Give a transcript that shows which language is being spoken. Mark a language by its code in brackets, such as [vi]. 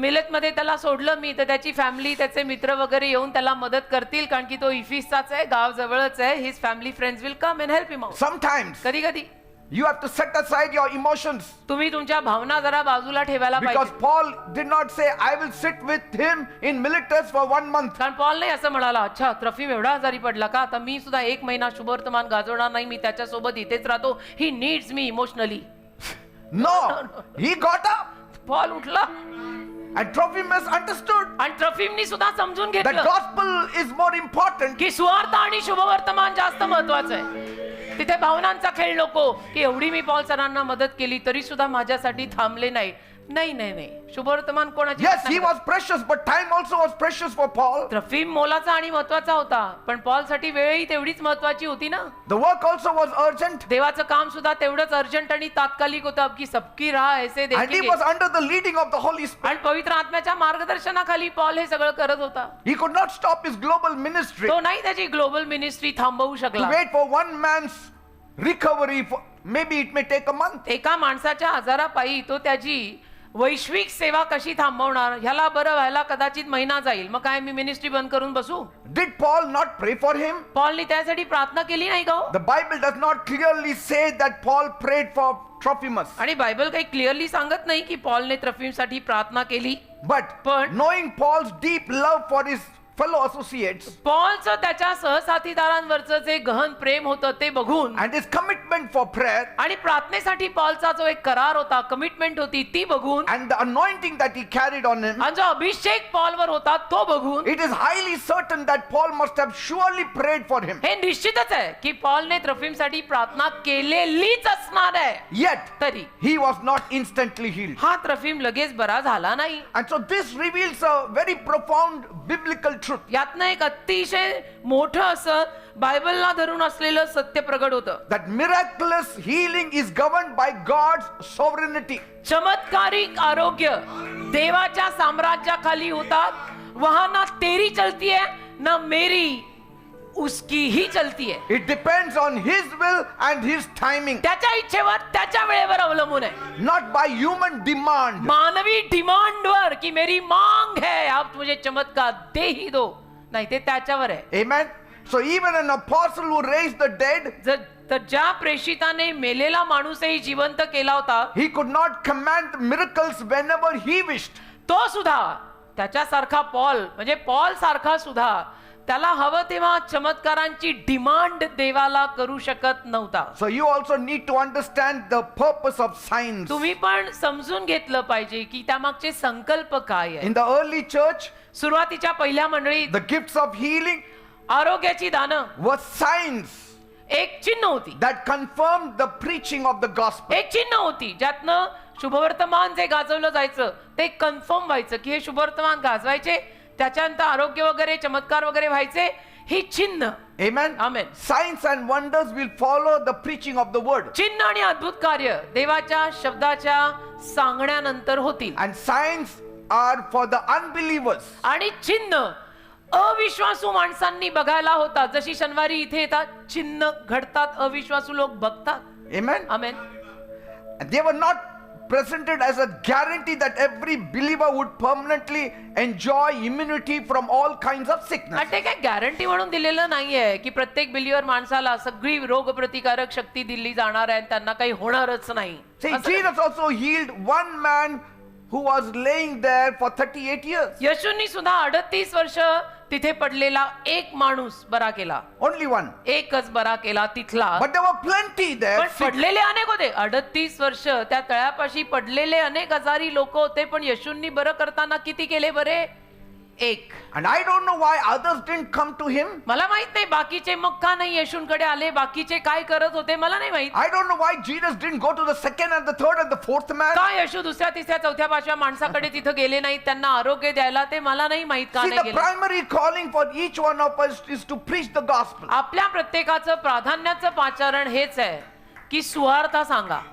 [mr] मिलेत मध्ये त्याला सोडलं मी तर त्याची फॅमिली त्याचे मित्र वगैरे येऊन त्याला मदत करतील, कारण की तो इफिसचाच आहे, गाव जवळच आहे. [en] His family friends will come and help him out. Sometimes [mr] कधी कधी [en] you have to set aside your emotions, [mr] तुम्ही तुमच्या भावना जरा बाजूला ठेवायला [en] because [mr] पाहिजे. [en] Paul did not say, I will sit with him in Miletus for 1 month. [mr] कारण Paul नाही असं म्हणाला, अच्छा ट्रफिम एवढा आजारी पडला का, आता मी सुद्धा 1 महिना शुभवर्तमान गाजवणार नाही, मी त्याच्यासोबत इथेच राहतो. [en] He needs me emotionally. No, he got up. [mr] Paul उठला [en] And Trophimus understood [mr] आणि ट्रफिमनी सुद्धा समजून [en] that [mr] घेतलं [en] gospel is more important. [mr] की सुवार्ता आणि शुभवर्तमान जास्त महत्वाचं आहे. तिथे भावनांचा खेळ नको, की एवढी मी पॉल सरांना मदत केली तरी सुद्धा माझ्यासाठी थांबले नाही. नाही नाही नाही, शुभवर्तमान कोणाची [en] Yes, he was precious, but time also was precious for Paul. [mr] ट्रफिम मोलाचा आणि महत्वाचा होता, पण पॉल साठी वेळही तेवढीच महत्वाची होती ना. [en] The work also was urgent, [mr] देवाचं काम सुद्धा तेवढंच अर्जंट आणि तात्कालिक होतं. [hi] की सबकी राह ऐसे [en] and he [hi] देखेंगे. [en] was under the leading of the Holy Spirit. [mr] आणि पवित्र आत्म्याच्या मार्गदर्शनाखाली पॉल हे सगळं करत होता. [en] He could not stop his global ministry [mr] तो नाही त्याची ग्लोबल मिनिस्ट्री थांबवू [en] to [mr] शकला. [en] wait for one man's recovery. For maybe it may take a month. [mr] एका माणसाच्या आजारापायी तो त्याची वैश्विक सेवा कशी थांबवणार, ह्याला बरं व्हायला कदाचित महिना जाईल. मग काय मी मिनिस्ट्री बंद करून बसू? [en] Did Paul not pray for him? [mr] पॉलनी त्यासाठी प्रार्थना केली नाही का हो? [en] The Bible does not clearly say that Paul prayed for Trophimus. [mr] आणि बायबल काही क्लिअरली सांगत नाही की पॉलने ट्रफिमसाठी प्रार्थना केली. [en] But But- knowing Paul's deep love for his fellow associates [mr] पॉलचं त्याच्या सहसाथीदारांवरचं जे गहन प्रेम होतं ते बघून [en] and his commitment for prayer [mr] आणि प्रार्थनेसाठी पॉलचा जो एक करार होता, कमिटमेंट होती, ती बघून [en] and the anointing that he carried on him, [mr] आणि जो अभिषेक पॉलवर होता तो बघून [en] it is highly certain that Paul must have surely prayed for him. [mr] हे निश्चितच आहे की पॉलने त्रफीमसाठी प्रार्थना केलेलीच असणार आहे. [en] Yet [mr] तरी [en] he was not instantly healed. [mr] हा त्रफीम लगेच बरा झाला नाही. [en] And so this reveals a very profound biblical truth [mr] यातनं एक अतिशय मोठं असं बायबलला धरून असलेलं सत्य प्रगट होतं. [en] that miraculous healing is governed by God's sovereignty. [mr] चमत्कारिक आरोग्य देवाच्या साम्राज्याखाली होतात. [hi] वहां ना तेरी चलती है ना मेरी, उसकी ही चलती है. [en] It depends on his will and his timing, [mr] त्याच्या इच्छेवर त्याच्या वेळेवर अवलंबून आहे, [en] not by human demand. [mr] मानवी डिमांडवर की [hi] मेरी मांग है आप मुझे चमत्कार दे ही दो, [mr] नाही ते त्याच्यावर आहे. [en] Amen. So even an apostle who raised the dead, [mr] तर ज्या प्रेषिताने मेलेला माणूसही जिवंत केला होता, [en] he could not command miracles whenever he wished. [mr] तो सुद्धा त्याच्यासारखा पॉल म्हणजे पॉल सारखा सुद्धा त्याला हवं तेव्हा चमत्कारांची डिमांड देवाला करू शकत नव्हता. [en] So you also need to understand the purpose of signs. [mr] तुम्ही पण समजून घेतलं पाहिजे की त्यामागचे संकल्प काय आहे. [en] In the early church, [mr] सुरुवातीच्या पहिल्या मंडळीत [en] the gifts of healing [mr] आरोग्याची दानं [en] were signs [mr] एक चिन्ह होती, [en] that confirmed the preaching of the gospel. [mr] एक चिन्ह होती ज्यातनं शुभवर्तमान जे गाजवलं जायचं ते कन्फर्म व्हायचं की हे शुभवर्तमान गाजवायचे, त्याच्यानंतर आरोग्य वगैरे चमत्कार वगैरे व्हायचे, ही चिन्ह. [en] Amen. Amen. Signs and wonders will follow the preaching of the word. [mr] चिन्ह आणि अद्भुत कार्य देवाच्या शब्दाच्या सांगण्यानंतर होतील. [en] And signs are for the unbelievers. [mr] आणि चिन्ह अविश्वासू माणसांनी बघायला होतात. जशी शनिवारी इथे येतात, चिन्ह घडतात, अविश्वासू लोक बघतात. [en] Amen. [mr] Amen. [en] And they were not presented as a guarantee that every believer would permanently enjoy immunity from all kinds of sickness. [mr] आणि ते काय गॅरंटी म्हणून दिलेलं नाहीये की प्रत्येक बिलीवर माणसाला सगळी रोग प्रतिकारक शक्ती दिली जाणार आहे आणि त्यांना काही होणारच नाही. [en] See, [mr] असं [en] Jesus also healed one man who was laying there for 38 years. [mr] येशूंनी सुद्धा 38 वर्ष तिथे पडलेला एक माणूस बरा केला. [en] Only one. [mr] एकच बरा केला तिथला. [en] But there were plenty there. [mr] पण पडलेले अनेक होते. 38 वर्ष त्या तळ्यापाशी पडलेले अनेक आजारी लोक होते, पण येशूंनी बरं करताना किती केले बरे? एक. [en] And I don't know why others didn't come to him. [mr] मला माहित नाही बाकीचे मग का नाही येशूंकडे आले, बाकीचे काय करत होते मला नाही माहित. [en] I don't know why Jesus didn't go to the second and the third and the fourth man. [mr] का येशू दुसऱ्या तिसऱ्या चौथ्या पाचव्या माणसाकडे तिथं गेले नाहीत त्यांना आरोग्य द्यायला, ते मला नाही माहित का [en] See, the [mr] गेले. [en] primary calling for each one of us is to preach the gospel. [mr] आपल्या प्रत्येकाचं प्राधान्याचं पाचारण हेच आहे की सुवार्ता सांगा.